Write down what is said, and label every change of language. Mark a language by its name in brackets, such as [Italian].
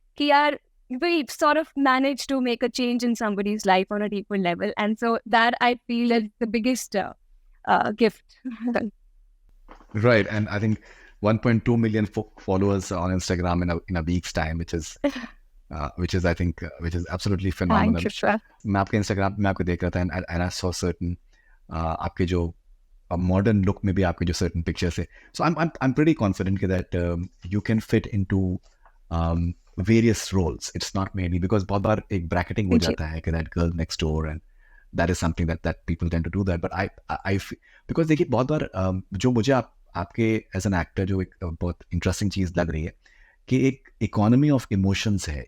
[Hindi] Ki yaar, [English] we sort of managed to make a change in somebody's life on a deeper level. And so that I feel is the biggest gift. Right. And I think 1.2 million followers on Instagram in a week's time, which is I think absolutely phenomenal. Thank you, sir. [Hindi] मैं आपके Instagram में आपको देख रहा था [English] and I saw certain [Hindi] आपके जो modern look में भी आपके जो certain pictures है. [English] So I'm pretty confident that you can fit into various roles. It's not mainly because [Hindi] बहुत बार एक bracketing हो जाता है कि [English] that girl next door, and that is something that people tend to do that. But I because [Hindi] देखिए बहुत बार जो मुझे आपके as an actor जो एक बहुत interesting चीज़ लग रही है कि एक economy of emotions है.